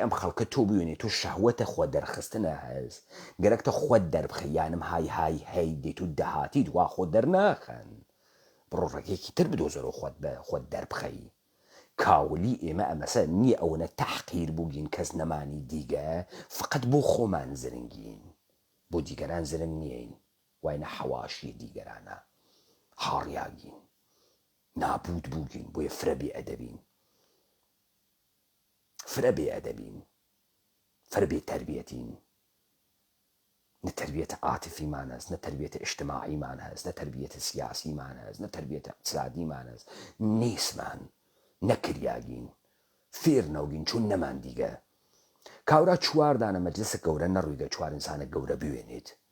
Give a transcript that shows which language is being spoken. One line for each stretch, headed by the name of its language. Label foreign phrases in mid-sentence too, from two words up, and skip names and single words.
Southern Kurdish: ئەم خەڵکە تۆ بوێنێ تۆ شەهوەتە خۆ دەرخستنە هەست گەرەکتە خۆت دەربخەیانم های هەی دێت و دەهاتی دوا خۆ دەرناخەن بڕۆ ڕێگەیەکی تر بدۆزەرەوە خۆت بە خۆت دەربخەی کاولی ئێمە ئەمەسە نییە ئەوەنە تەحقیر بووگین کەس نەمانی دیگە فقط بۆ خۆمان زرنگین بۆ دیگەران زرنگ نیین واینە حەواشی دیگەرانە هاڕیاگین نابود بووگین بۆیە فرە بێ ئەدەبین فرە بێ ئەدەبین فرە بێ تەربیەتین نە تەربیەتە عاتیفیمان هەست نە تەربیەتە ئیجتیماعیمان هەست نە تەربیەتە سیاسیمان هەست نە تەربیەتە اقتصادیمان هەست نیسمان نەکریاگین فێر نەوگین چون نەمان دیگە کاورا چواردانە مەجلسە گەورە نەڕوویگە چوار ئینسانە گەورە بوێنێت